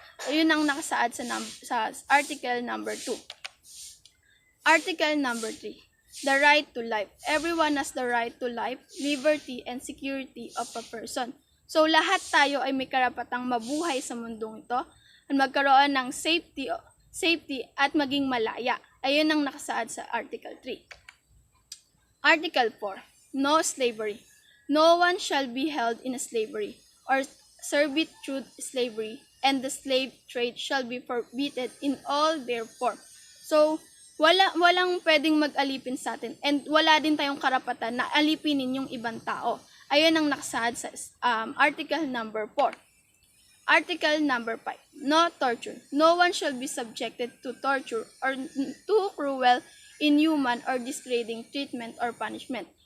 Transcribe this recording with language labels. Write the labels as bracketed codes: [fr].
[tl] Yun ang nakasaad sa article number 2. [en] Article number 3. The right to life. Everyone has the right to life, liberty, and security of a person. [tl] So, lahat tayo ay may karapatang mabuhay sa mundong ito at magkaroon ng safety at maging malaya. Ayun ang nakasaad sa Article 3. [en] Article 4. No slavery. No one shall be held in slavery or servitude through slavery, and the slave trade shall be forbidden in all their form. [tl] So, walang pwedeng mag-alipin sa atin, and wala din tayong karapatan na alipinin yung ibang tao. Ayun ang nakasaad sa article number 4. [en] Article number 5. No torture. No one shall be subjected to torture or to cruel, inhuman, or degrading treatment or punishment.